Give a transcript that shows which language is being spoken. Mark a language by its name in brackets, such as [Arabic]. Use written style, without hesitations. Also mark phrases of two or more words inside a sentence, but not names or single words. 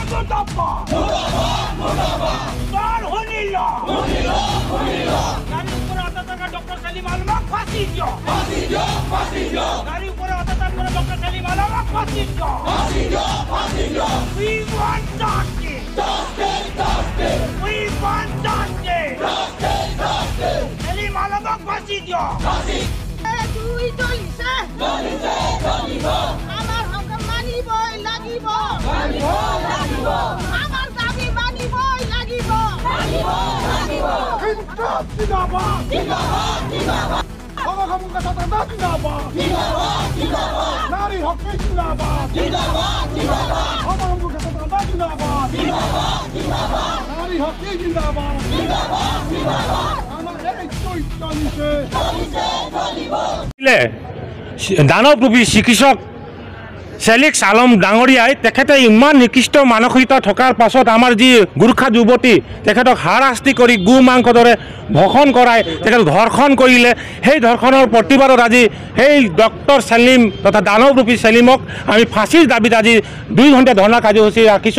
[Bangla] মুর্দাবাদ মুর্দাবাদ মুর্দাবাদ তার হনিলা হনিলা হনিলা এর উপর অত্যাচার করা ডক্টর সেলিম আলম ফাঁসি দিও ফাঁসি দিও ফাঁসি দিও এর উপর অত্যাচার করা ডক্টর সেলিম আলম ফাঁসি দিও ফাঁসি দিও ফাঁসি দিও [English] we want justice justice justice we want justice justice justice [Bangla] সেলিম আলম ফাঁসি দিও ফাঁসি [Assamese] আমার হক মানিবই লাগিব আমার দাবি মানিবই লাগিব [Bangla] ইনসাফ জিন্দাবাদ জিন্দাবাদ জিন্দাবাদ অবগমকা ছাত্ররা জিন্দাবাদ জিন্দাবাদ জিন্দাবাদ নারী হক জিন্দাবাদ জিন্দাবাদ জিন্দাবাদ অবগমকা ছাত্ররা জিন্দাবাদ জিন্দাবাদ জিন্দাবাদ নারী হক জিন্দাবাদ জিন্দাবাদ জিন্দাবাদ আমার এই চৈতন্যে [Assamese] দানৱৰূপী চিকিৎসক চেলিক্স আলম ডাঙৰীয়াই তেখেতে ইমান নিকৃষ্ট মানসিকতা থকাৰ পাছত আমাৰ যি গোৰ্খা যুৱতী তেখেতক হাৰাশাস্তি কৰি গো মাংস দৰে ভক্ষণ কৰাই তেখেতক ধৰ্ষণ কৰিলে। সেই ধৰ্ষণৰ প্ৰতিবাদত আজি সেই ডক্টৰ চেলিম তথা দানৱৰূপী চেলিমক আমি ফাঁচীৰ দাবীত আজি 2 ঘণ্টা ধৰ্ণা কাৰ্যসূচী ৰাখিছোঁ।